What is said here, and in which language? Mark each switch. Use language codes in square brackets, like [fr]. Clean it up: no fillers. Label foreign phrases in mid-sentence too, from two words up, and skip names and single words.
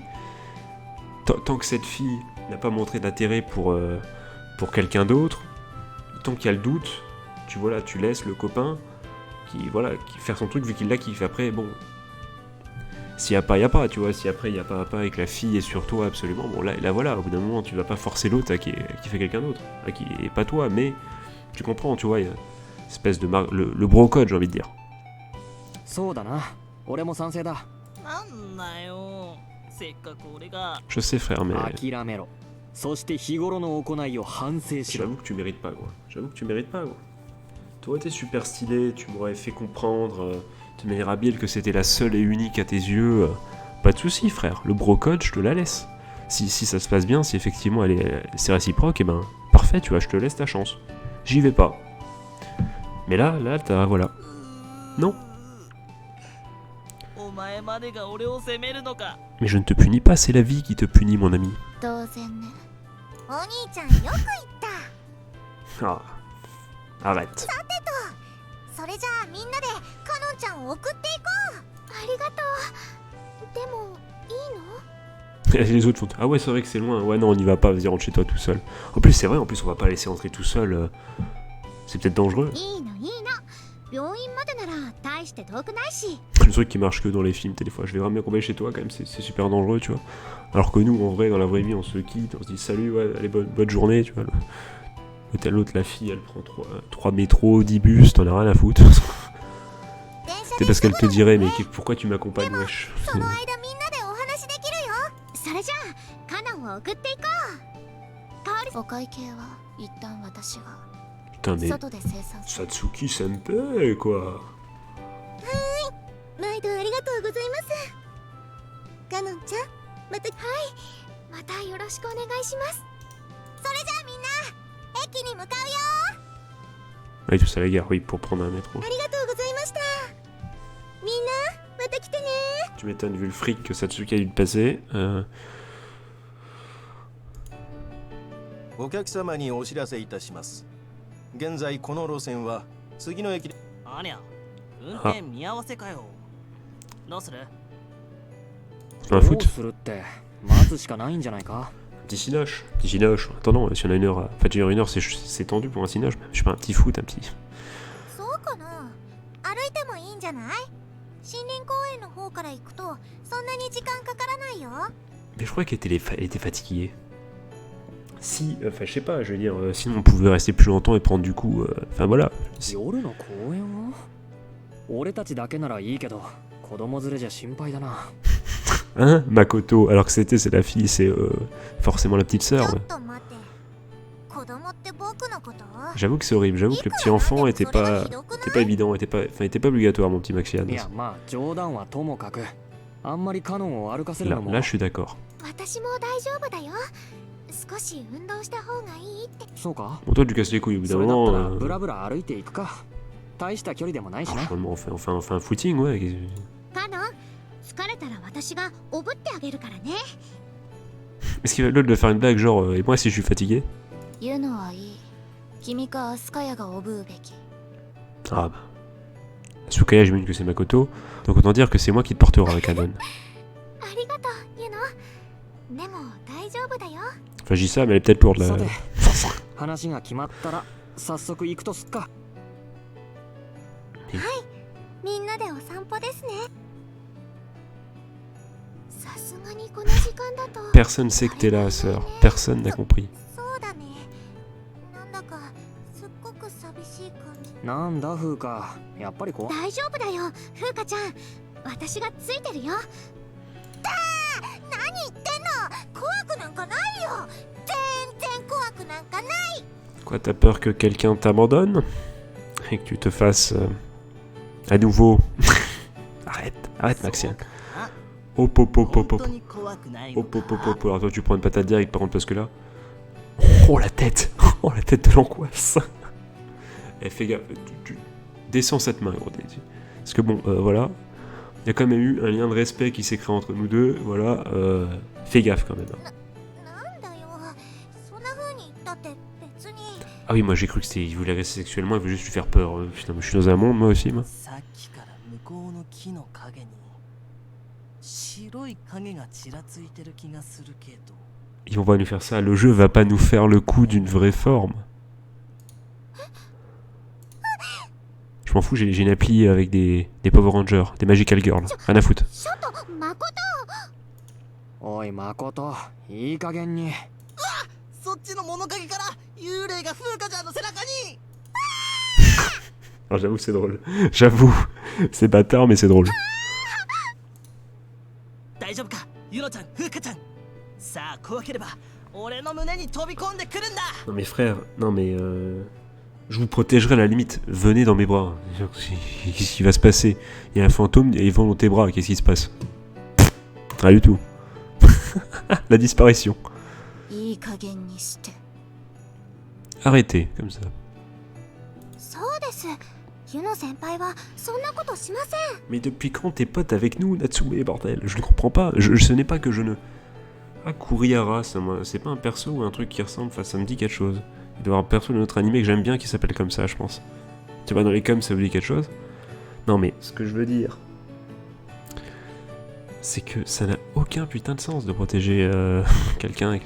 [fr] Tant que cette fille n'a pas montré d'intérêt pour quelqu'un d'autre, tant qu'il y a le doute, tu vois là, tu laisses le copain qui faire son truc vu qu'il la kiffe. Après bon. S'il y a pas, tu vois. Si après il y a pas et que la fille est sur toi absolument, bon là voilà, au bout d'un moment tu vas pas forcer l'autre qui fait quelqu'un d'autre, qui est pas toi, mais tu comprends, tu vois, il y a une espèce de le [en] bro code [fr] j'ai envie de dire. [ja] そうだな、俺も賛成だ。なんだよ、せっかく俺が。 [fr] Je sais frère, mais [ja] 諦めろ。そして日頃の行いを反省しろ。 [fr] j'avoue que tu mérites pas quoi. T'aurais été super stylé, tu m'aurais fait comprendre de manière habile que c'était la seule et unique à tes yeux. Pas de soucis frère, le [en] bro code [fr] je te la laisse. Si ça se passe bien, si effectivement c'est réciproque, et ben parfait, tu vois, je te laisse ta chance. J'y vais pas. Mais là t'as voilà. Non. [ja] お前までが俺を責めるのか。 [fr] Mais je ne te punis pas, c'est la vie qui te punit mon ami. [ja] 当然ね。お兄ちゃんよく言った。 [fr] Ah. Arrête. [ja] それじゃあみんなでカノンちゃんを送っていこう。ありがとう。でもいいの？ [fr] Et les autres font ah ouais c'est vrai que c'est loin, ouais non on n'y va pas, vas-y rentre chez toi tout seul. En plus c'est vrai, on va pas laisser entrer tout seul, c'est peut-être dangereux. [ja] いいのいいの。病院までなら大して遠くないし。 [fr] Le truc qui marche que dans les films, des fois je vais vraiment accompagner chez toi quand même, c'est super dangereux tu vois. Alors que nous en vrai dans la vraie vie on se quitte, on se dit salut, ouais allez bonne journée tu vois. L'autre la fille elle prend 3 métros, 10 bus, t'en as rien à foutre. C'est parce qu'elle te dirait mais pourquoi tu m'accompagnes wesh. [ja] その間みんなでお話できるよ。それじゃあカノンを送っていこう。お会計は一旦私が。 [fr] Putain mais [ja] 外で生産する。 [fr] Satsuki senpai quoi. [ja] 毎度ありがとうございます。カノンちゃん、またよろしくお願いします。それじゃあみんな駅に向かうよ。 [fr] Oui tout ça la gare, oui pour prendre un métro. [ja] ありがとうございました。みんなまた来てね。 [fr] Tu m'étonnes vu le fric que Satsuki a dû te passer. [ja] お客様にお知らせいたします。現在この路線は次の駅で。ありゃ、運転見合わせかよ。どうする？ [fr] Un [ja] ど [fr] foot. [ja] うするって待つしかないんじゃないか。 [fr] Petit cinoche. Attends, si on a une heure. Enfin, tu as une heure, c'est tendu pour un cinoche. Je sais pas, un petit foot, un petit. [ja] そうかな。歩いてもいいんじゃない？森林公園の方から行くとそんなに時間かからないよ。 [fr] Mais je crois qu'elle était fatiguée. Si, enfin, je sais pas, je veux dire, sinon on pouvait rester plus longtemps et prendre du coup. Enfin voilà. [ja] 夜の公園を？俺たちだけならいいけど子供連れじゃ心配だな。 [fr] Hein, Makoto, alors que c'est la fille, c'est forcément la petite [ja] ちょ [fr] sœur. [ja] っと待って。子供って僕のこと？ [fr] J'avoue que c'est horrible, j'avoue que le petit enfant était pas évident, était pas obligatoire, mon petit Maxian. [ja] いやまあ冗談はともかくあんまりカノンを歩かせるのも。 [fr] Là, je suis d'accord. [ja] 私も大丈夫だよ。少し運動した方がいいって。そうか。 [fr] Bon, toi, tu casses les couilles au bout d'un [ja] それだったら [fr] moment. [ja] ブラブラ歩いていくか。大した距離でもないしな。 [fr] On fait un footing, ouais. [ja] カノン、疲れたら私がおぶってあげるからね。 [fr] Est-ce qu'il va l'autre de faire une blague genre et moi si je suis fatigué? [ja] 言うのはいい。君かアスカヤがおぶうべき。 [fr] Ah bah. Sukaya, j'imagine que c'est Makoto. Donc autant dire que c'est moi qui te portera avec Kanon. [ja] ありがとう、ユノ。でも大丈夫だよ。 [fr] Enfin, je dis ça, mais elle est peut-être lourde là. [ja] さて話が決まったら早速行くとすっか。みんなでお散歩ですね。さすがにこの時間だと。 [fr] Personne sait que t'es là, sœur. Personne n'a compris. [ja] そうだね。なんだかすっごく寂しい感じ。なんだ風花、やっぱりこう。大丈夫だよ、風花ちゃん。私がついてるよ。だー、何言ってんの。怖くなんかないよ。全然怖くなんかない。 [fr] Quoi, t'as peur que quelqu'un t'abandonne? Et que tu te fasses à nouveau. Arrête Maxien. Hop hop hop hop [ja] 本 [fr] hop. [ja] 当に怖くないの [fr] Hop [ja] か [fr] hop hop hop. Alors toi tu prends une patate direct par contre parce que là. Oh la tête. Oh la tête de l'angoisse. Eh fais gaffe, tu descends cette main gros. Parce que bon voilà. Il y a quand même eu un lien de respect qui s'est créé entre nous deux. Voilà. Fais gaffe quand même. [ja] なんだよ。そんな風に言ったって別に。 [fr] Ah oui moi j'ai cru que c'était. Il voulait agresser sexuellement, il veut juste lui faire peur. Putain mais je suis dans un monde moi aussi moi. [ja] さっきから向こうの木の影に白い影がちらついてる気がするけど。 [fr] Ils vont pas nous faire ça, le jeu va pas nous faire le coup d'une vraie forme. Je m'en fous, j'ai une appli avec des Power Rangers, des [en] Magical Girls, [fr] rien à foutre. [ja] ちょっと誠。おい誠、いい加減に。そっちの物陰から幽霊が風花ちゃんの背中に。 [fr] Alors j'avoue c'est drôle, j'avoue, c'est bâtard mais c'est drôle. [ja] 大丈夫か、ユノちゃん、風花ちゃん。さあ怖ければ俺の胸に飛び込んでくるんだ。 [fr] Non mais frère, non mais je vous protégerai à la limite, venez dans mes bras. Qu'est-ce qui va se passer? Il y a un fantôme et ils vont dans tes bras, qu'est-ce qui se passe? Rien du tout. La disparition. [ja] いい加減にして。 [fr] Arrêtez, comme ça. [ja] そうです。ユノ先輩はそんなことしません。 [fr] Mais depuis quand t'es pote avec nous, Natsume, bordel? Je ne comprends pas. Ce n'est pas que je ne... Ah, Kurihara, c'est pas un perso ou un truc qui ressemble, enfin ça me dit quelque chose. Il doit y avoir un perso de notre animé que j'aime bien qui s'appelle comme ça, je pense. Tu vois, dans les coms, ça vous dit quelque chose? Non mais, ce que je veux dire... C'est que ça n'a aucun putain de sens de protéger quelqu'un avec...